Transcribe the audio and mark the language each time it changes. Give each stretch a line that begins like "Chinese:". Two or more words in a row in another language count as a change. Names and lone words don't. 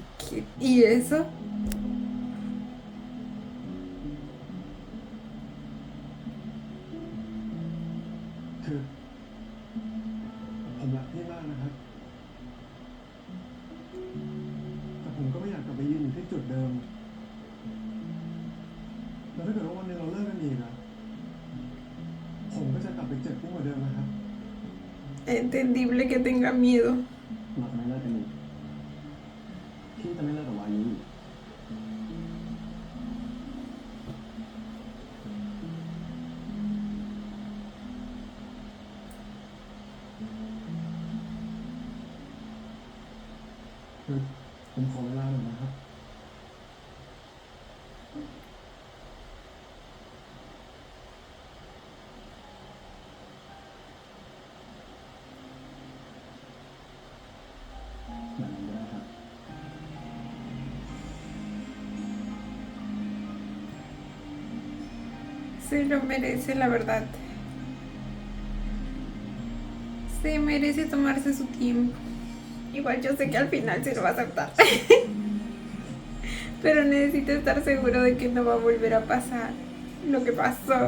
Spanish: ¿Y eso?
Thai: คือผมรักพี่มากนะครับ แต่ผมก็ไม่อยากกลับไปยืนอยู่ที่จุดเดิม แล้วถ้าเกิดว่าวันหนึงเราเลิกกันอีกอะผมก็จะกลับไปเจ็บยิ่งกว่าเดิมนะครับ
Spanish: Entendible que tenga miedo.
Thai: เราจะไม่เลิกกันอีกพี่จะไม่เลิกกับวายุอีก คือผมขอเวลาหน่อยนะครับ แบบนั้นก็ได้ครับ
Spanish: Se lo merece, la verdad. Se merece tomarse su tiempo. Igual yo sé que al final se lo va a aceptar. Pero necesito estar seguro de que no va a volver a pasar lo que pasó.